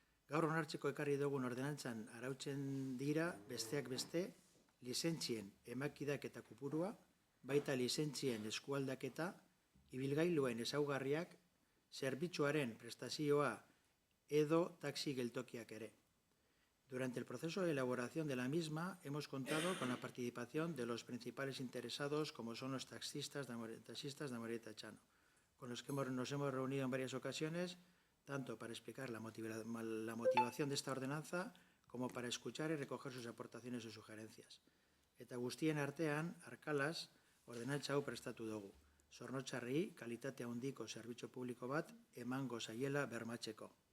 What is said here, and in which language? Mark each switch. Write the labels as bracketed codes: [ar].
[eu] Gaur onartzeko ekarri dugun ordenantzan arautzen dira besteak beste lizentzien emakidaketa kopurua, baita lizentzien eskualdaketa, ibilgailuen ezaugarriak, zerbitzuaren prestazioa edo taxi geltokiak ere. [es] Durante el proceso de elaboración de la misma hemos contado con la participación de los principales interesados como son los taxistas de Amorebieta Etxano, con los que nos hemos reunido en varias ocasiones, tanto para explicar la motivación de esta ordenanza como para escuchar y recoger sus aportaciones y sugerencias. [eu] Eta guztien artean, arkalaz, ordenantza hau prestatu dugu. Zornotzarri, kalitatea handiko zerbitzu publiko bat emango zaiela bermatzeko.